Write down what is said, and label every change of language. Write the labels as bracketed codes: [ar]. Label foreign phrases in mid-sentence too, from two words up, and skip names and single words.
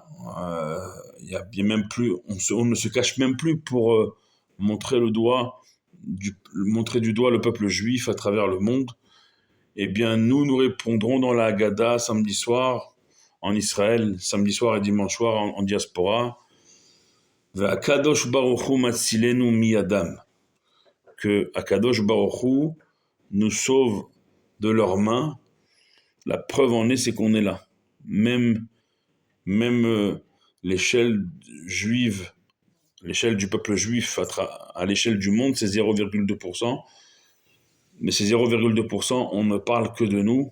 [fr] Il y a même plus, on ne se cache même plus pour montrer montrer du doigt le peuple juif à travers le monde. Eh bien, nous répondrons dans la Haggadah samedi soir en Israël, samedi soir et dimanche soir en diaspora. [he] והקדוש ברוך הוא מצילנו מידם. [fr] Que [he] הקדוש ברוך הוא [fr] nous sauve de leurs mains. La preuve en est, c'est qu'on est là. Même l'échelle juive, l'échelle du peuple juif à l'échelle du monde, c'est 0,2%. Mais ces 0,2%, on ne parle que de nous.